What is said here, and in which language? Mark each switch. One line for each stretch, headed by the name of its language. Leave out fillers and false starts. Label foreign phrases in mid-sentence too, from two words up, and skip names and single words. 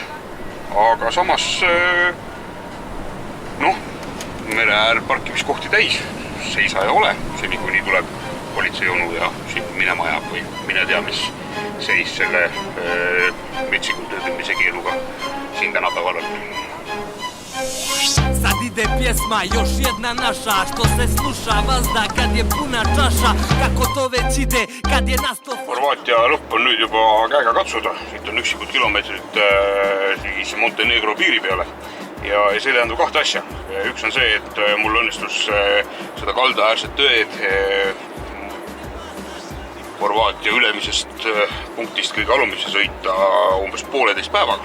Estonian: Aga samas mere äär parkimiskohti täis, seisa ei ole, seni kuni tuleb politseionu ja siin minema ajab või mine tea, mis seis selle metsikul tööbimise keeluga siin tänapäeval on.
Croatian: Sad ide pjesma, još jedna naša, što se sluša vazda kad je puna čaša, kako to već ide kad je nasto...
Estonian: Horvaatia lõpp on nüüd juba käega katsuda, siit on üksikud kilomeetrid siis Montenegro piiri peale ja see tähendab kahte asja. Üks on see, et mul õnnestus seda kaldaäärset tööd Horvaatia ülemisest punktist kõige alumisse sõita umbes 1,5 päevaga.